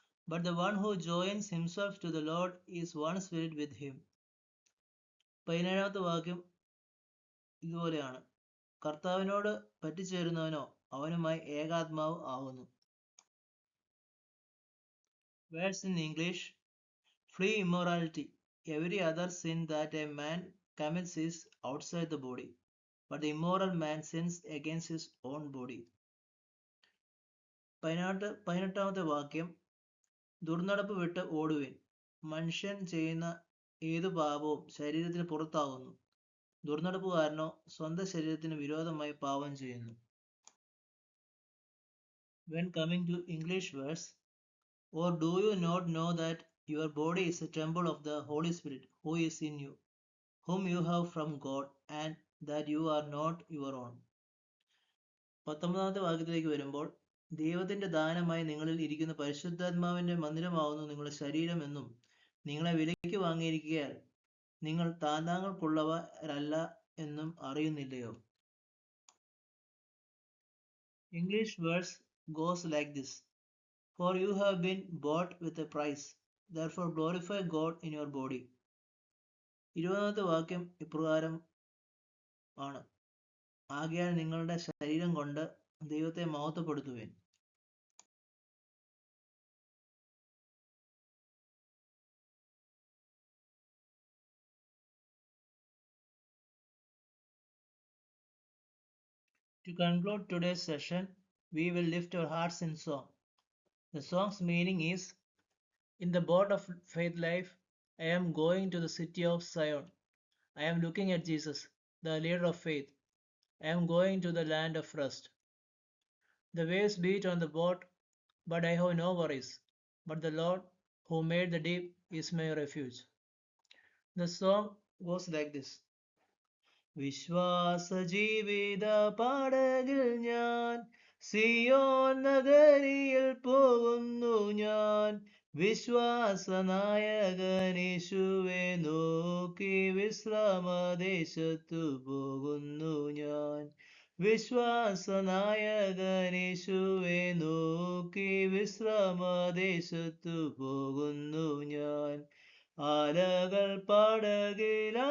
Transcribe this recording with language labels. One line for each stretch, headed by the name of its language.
English: But the one who joins himself to the Lord is one spirit with him.
Malayalam: 17ാമത്തെ വാക്യം ഇതുപോലെയാണ്. കർത്താവിനോട് പറ്റിച്ചേരുന്നവനോ അവനുമായി ഏകാത്മാവ് ആകുന്നു.
English: Verse in English. Flee immorality. Every other sin that a man commits is outside the body, but the immoral man sins against his own body.
Malayalam: 18ാമത്തെ വാക്യം. ദുർനടപ്പ് വിട്ട് ഓടുവിൻ. മനുഷ്യൻ ചെയ്യുന്ന ഏതു പാപവും ശരീരത്തിന് പുറത്താകുന്നു. ദുർനടപ്പുകാരനോ സ്വന്തം ശരീരത്തിന് വിരോധമായി പാപം ചെയ്യുന്നു.
English: When coming to English verse, or do you not know that your body is a temple of the Holy Spirit who is in you, whom you have from God, and that you are not your own?
Malayalam: 19ാമത്തെ വാക്യത്തിലേക്ക് വരുമ്പോൾ, ദൈവത്തിന്റെ ദാനമായി നിങ്ങളിൽ ഇരിക്കുന്ന പരിശുദ്ധാത്മാവിന്റെ മന്ദിരമാകുന്നു നിങ്ങളുടെ ശരീരം എന്നും നിങ്ങളെ വിലയ്ക്ക് വാങ്ങിയിരിക്കയാൽ നിങ്ങൾ താന്താങ്ങൾക്കുള്ളവരല്ല എന്നും അറിയുന്നില്ലയോ?
English: English verse goes like this. For you have been bought with a price, therefore glorify God in your body.
Malayalam: 20ാമത്തെ വാക്യം ഇപ്രകാരം ആണ്. ആകയാൽ നിങ്ങളുടെ ശരീരം കൊണ്ട് ദൈവത്തെ മഹത്വപ്പെടുത്തുവിൻ.
English: To conclude today's session, we will lift our hearts in song. The song's meaning is, In the boat of faith life, I am going to the city of Zion. I am looking at Jesus, the leader of faith. I am going to the land of rest. The waves beat on the boat, but I have no worries. But the Lord, who made the deep, is my refuge. The song goes like this.
Malayalam: വിശ്വാസ ജീവിത പാടകിൽ ഞാൻ സിയോൻ നഗരിയിൽ പോകുന്നു ഞാൻ വിശ്വാസനായകനീശുവെ നോക്കി വിശ്രമദേശത്തു പോകുന്നു ഞാൻ വിശ്വാസനായകനീശുവെ നോക്കി വിശ്രമദേശത്തു പോകുന്നു ഞാൻ ആലകൾ പടകിലടിച്ചെന്നാൽ